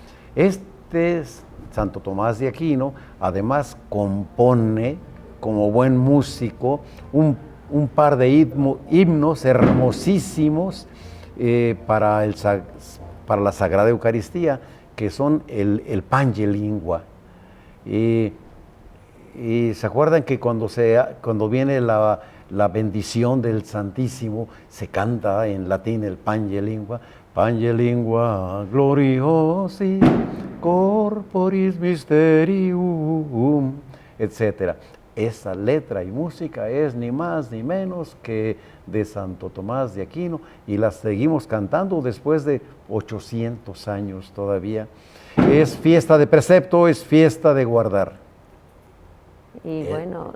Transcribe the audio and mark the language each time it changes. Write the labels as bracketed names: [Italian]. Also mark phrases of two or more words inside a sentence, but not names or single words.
[Spanish] Santo Tomás de Aquino, además compone, como buen músico, un par de himnos hermosísimos para la Sagrada Eucaristía, que son el Pange Lingua. Y se acuerdan que cuando viene la bendición del Santísimo, se canta en latín el [Latin] Pange Lingua gloriosi corporis mysterium, [Spanish] etc. Esa letra y música es ni más ni menos que de Santo Tomás de Aquino, y la seguimos cantando después de 800 años todavía. Es fiesta de precepto, es fiesta de guardar. Y bueno,